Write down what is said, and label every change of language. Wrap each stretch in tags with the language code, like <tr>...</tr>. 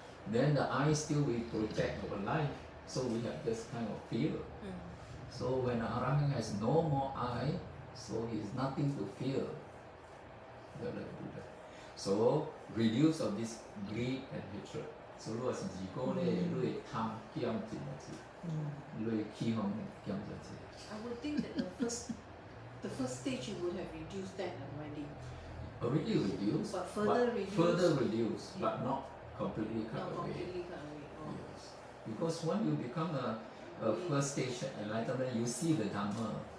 <en>Then the eye still will protect our life. So we have this kind of fear. So when Arahant has no more eye, so he is nothing to fear. So reduce of this greed and hatred.</en> <zh>So 如果是自己咧，你会贪减一下，你会起哄减一下。</zh> <en>I would think that the first stage you would have reduced that already. Already reduced, But further reduce. further reduce, but not completely cut Not away. completely cut away. Oh. Yes. Because when you become a first stage enlightenment, you see the Dhamma.</en>